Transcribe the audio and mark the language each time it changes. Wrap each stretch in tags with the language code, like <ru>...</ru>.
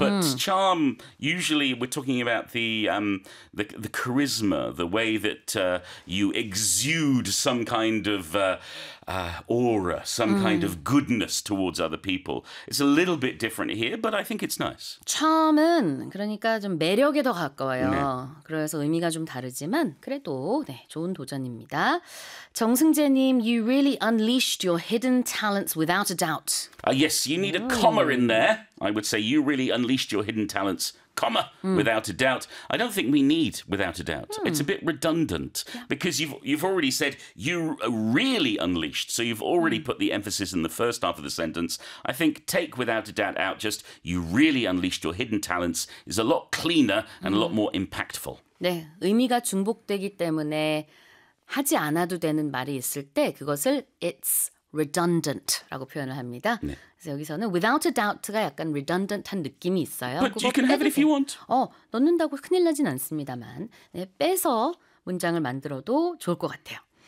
<en>But charm, usually we're talking about the charisma, the way that you exude some kind of aura, some kind of goodness towards other people. It's a little bit different here, but I think it's nice.</en> <ko>Charm은 그러니까 좀 매력에 더 가까워요. 네. 그래서 의미가 좀 다르지만 그래도 네, 좋은 도전입니다.</ko> <en>정승재님, you really unleashed your hidden talents without a doubt. Yes, you need a comma in there. I would say you really unleashed your hidden talents comma without a doubt. I don't think we need without a doubt. It's a bit redundant because you've already said you really unleashed. So you've already put the emphasis in the first half of the sentence. I think take without a doubt out. Just you really unleashed your hidden talents is a lot cleaner and a lot more impactful.</en> <ko>네, 의미가 중복되기 때문에 하지 않아도 되는 말이 있을 때 그것을</ko> <en>it's redundant</en> <ko>라고 표현을 합니다. 네. 그래서 여기서는</ko> <en>without a doubt</en> <ko>가 약간 redundant한 느낌이 있어요.</ko> <en>But you can have it if you want.</en> <ko>넣는다고 큰일 나진 않습니다만 네, 빼서 문장을 만들어도 좋을 것 같아요.</ko>